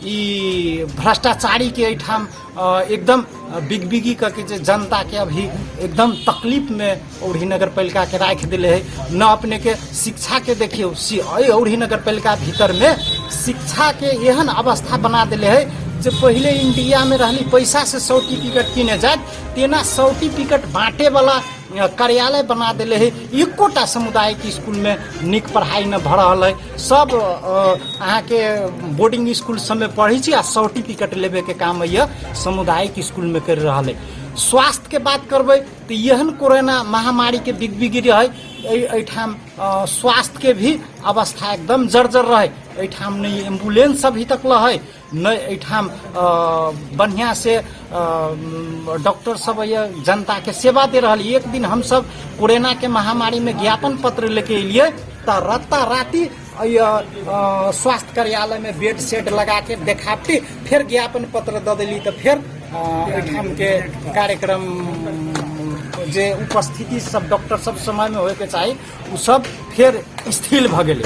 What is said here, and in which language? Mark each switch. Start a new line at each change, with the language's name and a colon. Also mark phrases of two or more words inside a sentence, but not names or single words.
Maithili: ई भ्रष्टाचारी के एठाम एकदम बिगबिगी करके जे जनता के अभी एकदम तकलीफ में औढ़ी नगर पालिका के राख दिले है न अपने के शिक्षा के देखियो औढ़ी नगर पालिका भीतर में शिक्षा के एहन अवस्था बना दिले है जो पहले इंडिया में रहली पैसा से सर्टिफिकेट किने जाए तेना सर्टिफिकेट बांटे वाला कार्यालय बना दिले है। एकोटा सामुदायिक स्कूल में निक पढ़ाई न भ रहल है सब अहाँ के
English: boarding school
Maithili: सब में पढ़ी छी आ सर्टिफिकेट लेबे के काम है सामुदायिक स्कूल में कर रहल है। स्वास्थ्य के बात करबै तो एहन कोरोना महामारी के बिगबिगी रहे एठाम स्वास्थ्य के भी अवस्था एकदम जर्जर रहे एठाम नहीं एम्बुलेंस अभी तक है न एठाम बढ़िया से डॉक्टर सब जनता के सेवा दे रहा। एक दिन हम सब कोरोना के महामारी में ज्ञापन पत्र लेके अलिए तो राती स्वास्थ्य कार्यालय में
English: bed set
Maithili: लगा के देखाती फिर ज्ञापन पत्र दे दिली तो फिर एठाम के कार्यक्रम जे उपस्थिति सब डॉक्टर सब समय में होए के चाहिए उ सब फिर स्थिर भ गेले।